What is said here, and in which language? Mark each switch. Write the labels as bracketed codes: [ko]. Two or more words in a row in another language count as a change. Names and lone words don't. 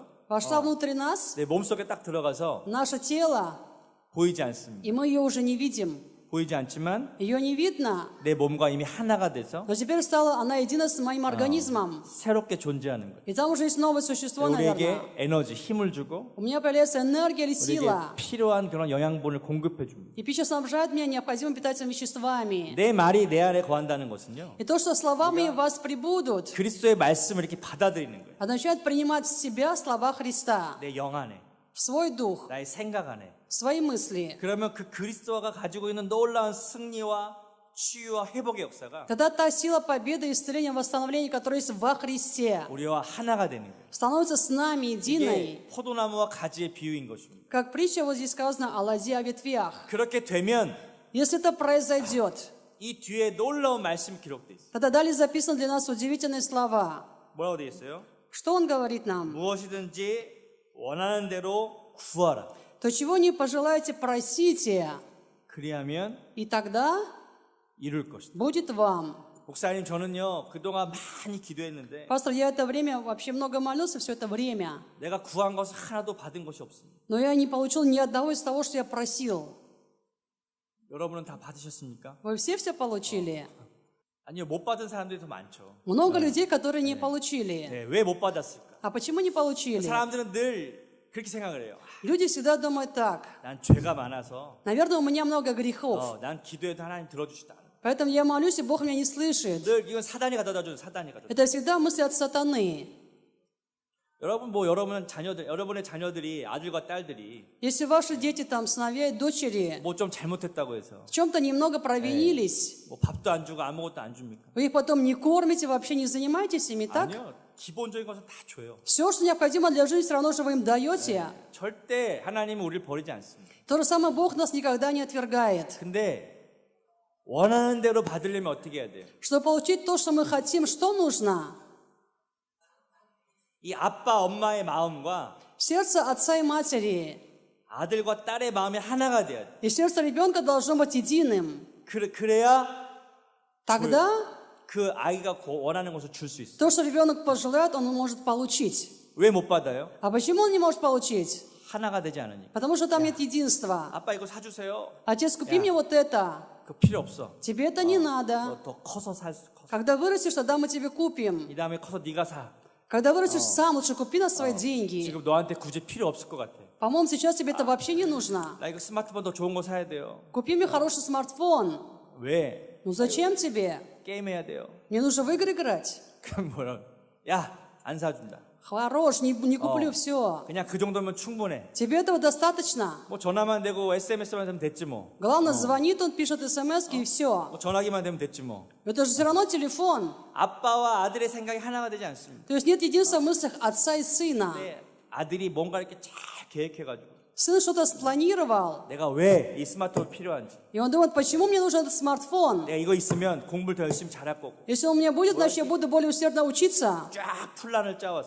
[ru] Вошла внутри нас, [ko] 내 몸속에 딱 들어가서 [ru] наше тело, [ko] 보이지 않습니다. [ru] и мы ее уже не видим. [ko] 보이지 않지만 [ru] Ее не видно, [ko] 내 몸과 이미 하나가 돼서 [ru] но теперь стала она едина с моим организмом. [ko] 새롭게 존재하는 거예요. [ru] И там уже есть новое существо, наверное. [ko] 우리에게 에너지, 힘을 주고 [ru] У меня появляется энергия или [ko] 우리에게 [ru] сила. [ko] 필요한 그런 영양분을 공급해 줍니다. [ru] И пища снабжает меня необходимыми питательными веществами. [ko] 내 말이 내 안에 거한다는 것은요. [ru] И то, что слова мои в вас прибудут, [ko] 그리스도의 말씀을 이렇게 받아들이는 거예요. [ru] означает принимать в себя слова Христа, [ko] 내 영 안에, [ru] в свой дух, [ko] 나의 생각 안에. [ru] в свои мысли. [ko] 그러면 그 그리스도가 가지고 있는 놀라운 승리와 치유와 회복의 역사가 [ru] тогда та сила победы, исцеления, восстановления, которая есть во Христе, [ko] 우리와 하나가 되는 거예요. [ru] становится с нами единой. [ko] 이게 포도나무와 가지의 비유인 것입니다. [ru] Как притча вот здесь сказано о лозе, о ветвях. [ko] 그렇게 되면 [ru] Если это произойдет, [ko] 이 뒤에 놀라운 말씀이 기록돼 있어요. [ru] тогда далее записаны для нас удивительные слова. [ko] 뭐라고 되어 있어요? [ru] Что он говорит нам? [ko] 무엇이든지 원하는 대로 구하라. [ru] То, чего не пожелаете, просите, [ko] 그리하면 [ru] и тогда [ko] 이룰 것이다. [ru] будет вам. [ko] 목사님 저는요 그동안 많이 기도했는데 [ru] Пастор, я это время вообще много молился, все это время. [ko] 내가 구한 것을 하나도 받은 것이 없습니다. [ru] Но я не получил ни одного из того, что я просил. [ko] 여러분은 다 받으셨습니까? [ru] Вы все получили? [ko] 아니요, 못 받은 사람들이 더 많죠. [ru] Много людей, которые не получили. [ko] 네, 왜 못 받았을까? [ru] А почему не получили? [ko] 사람들은 늘 그렇게 생각을 해요. [ru] Люди всегда думают так. [ko] 난 죄가 많아서 [ru] Наверное, у меня много грехов. [ko] 난 기도해도 하나님 들어주시다. [ru] Поэтому я молюсь, и Бог меня не слышит. [ko] 늘 이건 사단이 가져다 주는 사단이 가져다. [ru] Это всегда мысли от сатаны. [ko] 여러분의 자녀들이 아들과 딸들이 [ru] Если ваши дети, там, сыновья и дочери [ko] 뭐 좀 잘못했다고 해서 [ru] в чем-то немного провинились, [ko] 뭐 밥도 안 주고 아무것도 안 줍니까? [ru] вы их потом не кормите, вообще не занимаетесь ими, так? [ko] 아니요, 기본적인 것은 다 줘요. [ru] Все, что необходимо для жизни, все равно же вы им даете. [ko] 절대 하나님은 우리를 버리지 않습니다. [ru] То же самое Бог нас никогда не отвергает. [ko] 근데 원하는 대로 받으려면 어떻게 해야 돼요? [ru] Чтобы получить то, что мы хотим, что нужно? [ko] 이 아빠 엄마의 마음과 [ru] Сердце отца и матери [ko] 아들과 딸의 마음이 하나가 돼야 돼. [ru] и сердце ребенка должно быть единым. [ko] 그래야 [ru] Тогда [ko] 그 아이가 원하는 것을 줄 수 있어. [ru] то, что ребенок пожелает, он может получить. [ko] 왜 못 받아요? [ru] А почему он не может получить? [ko] 하나가 되지 않으니까. [ru] Потому что там нет единства. [ko] 아빠 이거 사주세요. [ru] Отец, купи мне вот это. [ko] 그 필요 없어. [ru] Тебе это не надо. [ko] 더 커서 커서. [ru] Когда вырастешь, тогда мы тебе купим. [ko] 이 다음에 커서 네가 사. [ru] Когда вырастешь сам, лучше купи на свои деньги. [ko] 지금 너한테 굳이 필요 없을 것 같아. [ru] По-моему, сейчас тебе это вообще не нужно. [ko] 나 이거 스마트폰 더 좋은 거 사야 돼요. [ru] Купи мне хороший смартфон. [ko] 왜? [ru] Ну зачем тебе? [ko] 게임해야 돼요. [ru] Мне нужно в игры играть. [ko] 그럼 뭐라? 야, 안 사준다. [ru] Хорош, не куплю все. [ko] 그냥 그 정도면 충분해. [ru] Тебе этого достаточно. [ko] 뭐 전화만 되고 SMS만 되면 됐지 뭐. [ru] Главное, звонит, он пишет смс и все. [ko] 뭐 전화기만 되면 됐지 뭐. [ru] Это же все равно телефон. [ko] 아빠와 아들의 생각이 하나가 되지 않습니다. [ru] То есть нет единства в мыслях отца и сына. [ko] 근데 아들이 뭔가 이렇게 잘 계획해가지고 [ru] Сын что-то спланировал, [ko] 내가 왜 이 스마트폰 필요한지, [ru] и он думает, почему мне нужен этот смартфон? [ko] 내가 이거 있으면 공부를 더 열심히 잘할 거고, [ru] Если он у меня будет, значит, я буду более усердно учиться. [ko] 쫙 플랜을 짜와서